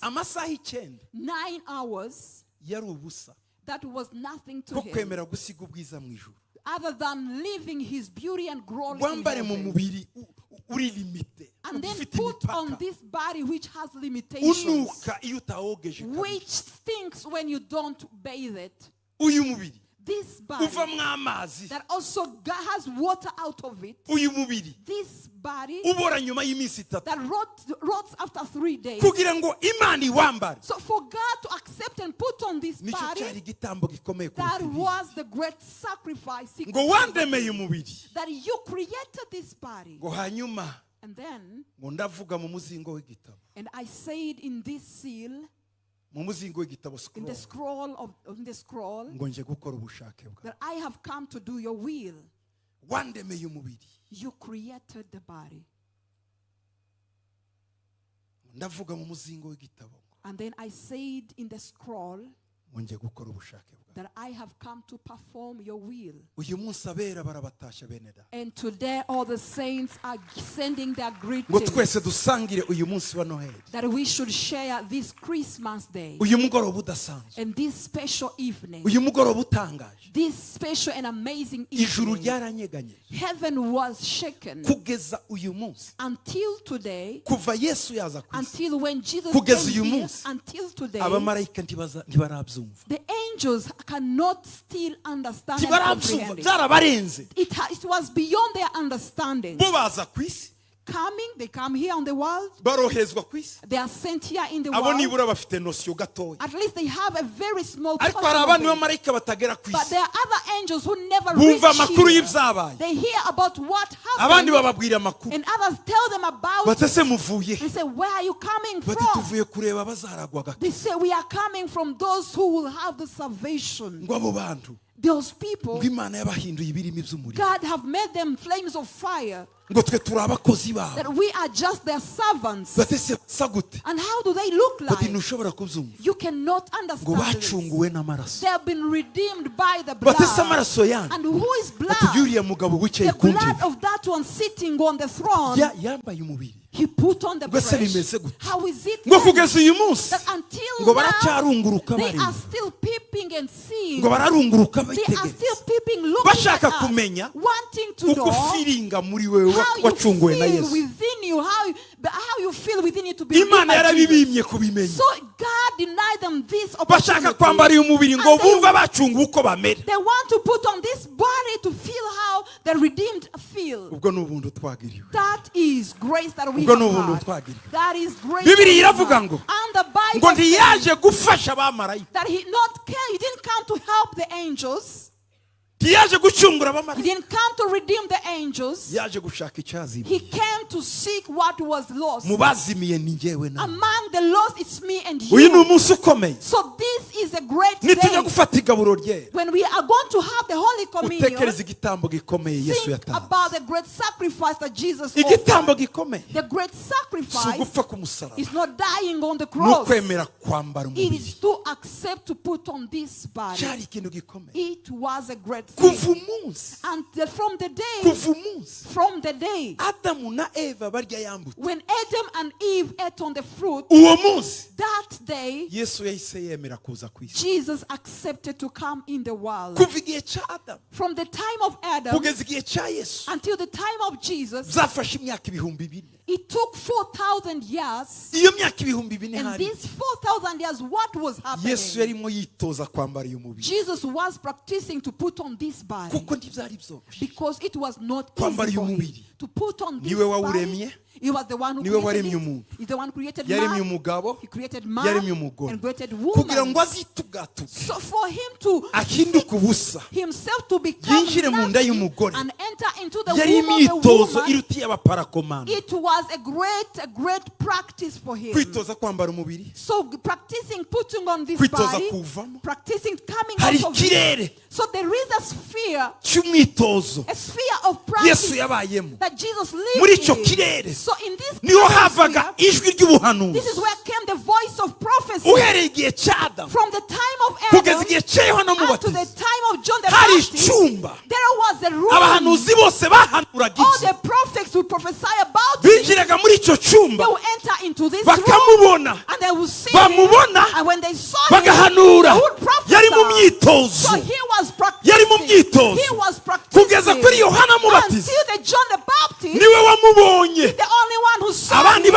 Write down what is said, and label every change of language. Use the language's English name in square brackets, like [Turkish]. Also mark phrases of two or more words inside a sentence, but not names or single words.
[Kinyarwanda] amasaha 9 [English] 9 hours, [Kinyarwanda] yari ubusa [English] that was nothing to [Kinyarwanda] ko [English] him. [Kinyarwanda] kwemera gusiga ubwiza mu ijuru. [English] Other than living his beauty and glory in [Kinyarwanda] wambare mu [English] heaven. [Kinyarwanda] mubiri uri limite [English] And then [Kinyarwanda] ufite [English] put on [Kinyarwanda] imipaka [English] this body which has limitations, [Kinyarwanda] unuka iyo utawogeje kabiri. [English] which stinks when you don't bathe it. [Kinyarwanda] uyu mubiri [English] This body [Kinyarwanda] uvamwo amazi. [English] that also has water out of it. [Kinyarwanda] uyu mubiri [English] This body [Kinyarwanda] ubora nyuma y'iminsi 3 [English] that rots after 3 days. [Kinyarwanda] kugira ngo Imana iwambare. [English] So for God to accept and put on this [Kinyarwanda] nicyo cyari [English] body, [Kinyarwanda] igitambo gikomeye [English] that [Kinyarwanda] kuruta ibindi. [English] was the great sacrifice. He [Kinyarwanda] ngo wandemeye umubiri [English] that you created this body. [Kinyarwanda] ngo hanyuma [English] And then, [Kinyarwanda] ngo ndavuga mu muzingo w'igitabo [English] and I said in this seal, [Kinyarwanda] mu muzingo w'igitabo [English] in the scroll scroll, [Kinyarwanda] ngo nje gukora ubushake bwawe. [English] that I have come to do your will. [Kinyarwanda] wandemeye umubiri [English] You created the body. [Kinyarwanda] ndavuga mu muzingo w'igitabo [English] And then I said in the scroll [Kinyarwanda] ngo nje gukora ubushake bwawe. [English] that I have come to perform your will. [Kinyarwanda] uyu munsi abera barabatasha bene da [English] And today all the saints are sending their [Kinyarwanda] ngo [English] greetings, [Kinyarwanda] twese dusangire uyu munsi wa Noheli. [English] that we should share this Christmas day [Kinyarwanda] uyu mugoroba udasanzwe, [English] and this special evening, [Kinyarwanda] uyu mugoroba utangaje. [English] this special and amazing [Kinyarwanda] ijuru [English] evening. [Kinyarwanda] ryaranyeganyije [English] Heaven was shaken [Kinyarwanda] kugeza uyu munsi, [English] until today, [Kinyarwanda] kuva Yesu yaza ku isi [English] until when Jesus [Kinyarwanda] kugeza [English] came [Kinyarwanda] uyu [English] here, [Kinyarwanda] munsi, [English] until today, [Kinyarwanda] abamarayika ntibarabyumva, [English] the angels cannot still understand and [Kinyarwanda] ntibarabyumva, [English] comprehend it. [Kinyarwanda] byarabarenze. [English] It was beyond their understanding. [Kinyarwanda] bo baza ku isi [English] They come here on the world, [Kinyarwanda] barohezwa ku isi. [English] they are sent here in the [Kinyarwanda] abo [English] world. [Kinyarwanda] nibura bafite nosiyo gatoya, [English] At least they have a very small [Kinyarwanda] ariko [English] portion [Kinyarwanda] hari [English] of [Kinyarwanda] abandi [English] it. [Kinyarwanda] bamarayika batagera ku [English] But [Kinyarwanda] isi [English] there are other angels who never reach [Kinyarwanda] bumva amakuru [English] here. [Kinyarwanda] y'ibyabaye, [English] They hear about what [Kinyarwanda] abandi [English] happened, [Kinyarwanda] bababwira amakuru [English] and others tell them about [Kinyarwanda] bati [English] it. [Kinyarwanda] ese muvuye he? [English] They say, where are you coming [Kinyarwanda] bati [English] from? [Kinyarwanda] tuvuye kureba abazaragwa [English] They [Kinyarwanda] gato. [English] say, we are coming from those who will have the salvation. [Kinyarwanda] ngo abo bantu [English] those people, [Kinyarwanda] Imana yabahinduye ibirimi by'umuriro. [English] God have made them flames of fire. [Kinyarwanda] Ngo twe turi abakozi babo. [English] That we are just their servants. [Kinyarwanda] Batese sagute. [English] And how do they look like? [Kinyarwanda] Bati ntushobora kubyumva. [English] You cannot understand. [Kinyarwanda] Ngo bacunguwe n'amaraso. [English] They have been redeemed by the blood. [Kinyarwanda] Batese amaraso yanyu. [English] And who is blood? [Kinyarwanda] Ati yuriya mugabo wicaye ku [English] The [Kinyarwanda] ntebe. [English] blood of that one sitting on the throne. [Kinyarwanda] Yambaye umubiri. [English] He put on the [Kinyarwanda] Ngo se bimeze gute? [English] How is it [Kinyarwanda] Ngo kugeza uyu munsi. [English] that until [Kinyarwanda] Ngo [English] now [Kinyarwanda] baracyarunguruka [English] they [Kinyarwanda] bareba. [English] are still peeping and seeing? [Kinyarwanda] Ngo bararunguruka [English] They are [Kinyarwanda] bitegereza. [English] still peeping, looking [Kinyarwanda] Bashaka [English] at us, [Kinyarwanda] kumenya [English] wanting to [Kinyarwanda] uko [English] know [Kinyarwanda] firinga muri wewe [English] how you [Kinyarwanda] wacunguwe na [English] feel [Kinyarwanda] Yesu. [English] within you, how you feel within you to be redeemed [Kinyarwanda] Imana [English] by Jesus. [Kinyarwanda] yarabibimye kubimenya. [English] So God denied them this [Kinyarwanda] Bashaka [English] opportunity. [Kinyarwanda] kwambara uyu mubiri ngo [English] And they- [Kinyarwanda] bumva bacunguwe uko bamera. [English] They want to put on this body to feel how the redeemed feel. [Kinyarwanda] Ubwo ni ubuntu twagiriwe. [English] That is grace that we [Kinyarwanda] Ubwo ni [English] have [Kinyarwanda] ubuntu [English] had. [Kinyarwanda] twagiriwe. [English] That is grace. [Kinyarwanda] Bibiri [English] that we [Kinyarwanda] iravuga [English] have. [Kinyarwanda] ngo [English] And the Bible [Kinyarwanda] ngo [English] says [Kinyarwanda] ntiyaje gufasha abamarayika. [English] that he didn't come to help the angels. [Kinyarwanda] Ntiyaje gucungura [English] He [Kinyarwanda] abamarayika. [English] didn't come to redeem the angels. [Kinyarwanda] Yaje gushaka icyazima. [English] He came to seek what was lost. [Kinyarwanda] Mu bazimiye ni njyewe nawe. [English] Among the lost, it's me and [Kinyarwanda] Uyu ni [English] you. [Kinyarwanda] umunsi ukomeye. [English] So this is a great [Kinyarwanda] Nitujya [English] day. [Kinyarwanda] gufata igaburo rye. [English] When we are going to have the Holy Communion, [Kinyarwanda] Utekereza igitambo gikomeye Yesu [English] think [Kinyarwanda] yatanze. [English] about the great sacrifice that Jesus [Kinyarwanda] Igitambo [English] offered. [Kinyarwanda] gikomeye. [English] The great [Kinyarwanda] Si [English] sacrifice [Kinyarwanda] ugupfa ku musaraba. [English] is not dying on the [Kinyarwanda] Ni [English] cross. [Kinyarwanda] ukwemera kwambara [English] It [Kinyarwanda] umubiri. [English] is to accept to put on this body. [Kinyarwanda] Cyari ikintu gikomeye. [English] It was a great thing. [Kinyarwanda] Kuva umunsi. [English] And from the day, [Kinyarwanda] Kuva umunsi. Adamu na Eva barya yambutse. [English] when Adam and Eve ate on the fruit, [Kinyarwanda] Uwo munsi [English] that day, [Kinyarwanda] Yesu yahise yemera kuza ku isi. [English] Jesus accepted to come in the world. [Kinyarwanda] Kuva igihe cya Adamu [English] From the time of Adam [Kinyarwanda] kugeza igihe cya Yesu [English] until the time of Jesus, [Kinyarwanda] byafashe imyaka ibihumbi bine. [English] it took 4,000 years. [Kinyarwanda] Iyo myaka ibihumbi bine [English] And [Kinyarwanda] hari [English] these 4,000 years, what was [Kinyarwanda] Yesu [English] happening? [Kinyarwanda] yarimo yitoza kwambara uyu mubiri [English] Jesus was practicing to put on this body [Kinyarwanda] kuko ntibyari byoroshye. [English] because it was not [Kinyarwanda] Kwambara [English] easy for [Kinyarwanda] uyu [English] him [Kinyarwanda] mubiri. [English] to put on this [Kinyarwanda] Niwe wawuremye. [English] body. He was the one who [Kinyarwanda] Niwe [English] created [Kinyarwanda] waremye [English] it. [Kinyarwanda] umuntu. [English] He's the one who created [Kinyarwanda] Yaremye [English] man. [Kinyarwanda] umugabo. [English] He created man [Kinyarwanda] Yaremye umugore. [English] and created [Kinyarwanda] Kugira [English] woman. [Kinyarwanda] ngo azitugatuke. [English] So for him to [Kinyarwanda] Ahinduke ubusa. [English] himself to become [Kinyarwanda] Yinjire mu nda [English] nothing [Kinyarwanda] y'umugore. [English] and enter into the [Kinyarwanda] Yari [English] womb of the [Kinyarwanda] imyitozo [English] woman, [Kinyarwanda] irutiye abaparakomando. [English] it was a great practice for him. [Kinyarwanda] Kwitoza kwambara umubiri. [English] So practicing putting on this [Kinyarwanda] Kwitoza [English] body, [Kinyarwanda] kuvamo. [English] practicing coming [Kinyarwanda] Hari [English] out of [Kinyarwanda] ikirere [English] it. So there is a sphere [Kinyarwanda] cy'umwitozo [English] of [Kinyarwanda] Yesu [English] practice [Kinyarwanda] yabayemo. [English] that Jesus [Kinyarwanda] Muri [English] lived [Kinyarwanda] icyo [English] in. [Kinyarwanda] kirere [English] So in this [Kinyarwanda] niho [English] kind of [Kinyarwanda] havaga [English] sphere, [Kinyarwanda] ijwi ry'ubuhanuzi. [English] this is where came the voice of prophecy. [Kinyarwanda] Uhereye igihe cya Adamu [English] From the time of [Kinyarwanda] kugeza [English] Adam [Kinyarwanda] igihe cya Yohana [English] up to the [Kinyarwanda] Umubatiza [English] time of John the [Kinyarwanda] hari [English] Baptist, [Kinyarwanda] icyumba [English] there was a room. [Kinyarwanda] abahanuzi bose bahanuraga [English] All [Kinyarwanda] ibye. [English] the prophets would prophesy about it. [Kinyarwanda] Binjiraga muri icyo cyumba [English] They will enter into this room [Kinyarwanda] bakamubona, [English] and they will see [Kinyarwanda] bamubona, [English] him. And when they saw him, [Kinyarwanda] bagahanura. [English] they would prophesy. [Kinyarwanda] Yari mu myitozo. [English] So he was practicing. [Kinyarwanda] Yari mu myitozo. [English] He was practicing. [Kinyarwanda] Kugeza kuri Yohana Umubatiza [English] Until the John the Baptist, [Kinyarwanda] niwe wamubonye. [English] the only one who saw [Kinyarwanda] Abandi [English] him.